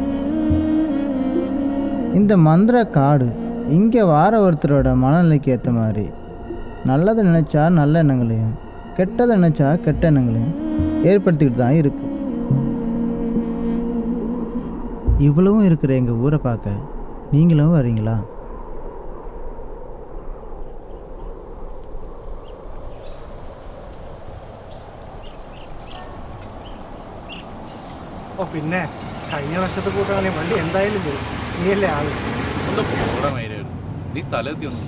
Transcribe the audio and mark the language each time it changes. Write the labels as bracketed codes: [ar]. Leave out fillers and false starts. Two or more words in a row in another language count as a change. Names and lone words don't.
[ta] இந்த மந்திர காடு இங்கே வார ஒருத்தரோட மனநிலைக்கு ஏற்ற மாதிரி நல்லதை நினச்சா நல்ல எண்ணங்களையும், கெட்டதை நினச்சா கெட்ட எண்ணங்களையும் ஏற்படுத்திக்கிட்டு தான் இருக்கு. இவ்வளவும் இருக்கிற எங்கள் ஊரை பார்க்க நீங்களும் வரீங்களா? [ml] ഓ പിന്നെ കഴിഞ്ഞ വർഷത്തെ കൂട്ടാണ് വണ്ടി എന്തായാലും വരും. നീയല്ലേ ആള്? ഒന്ന് പോടാ മൈരേട്. നീ സ്ഥലത്തെത്തിയൊന്നും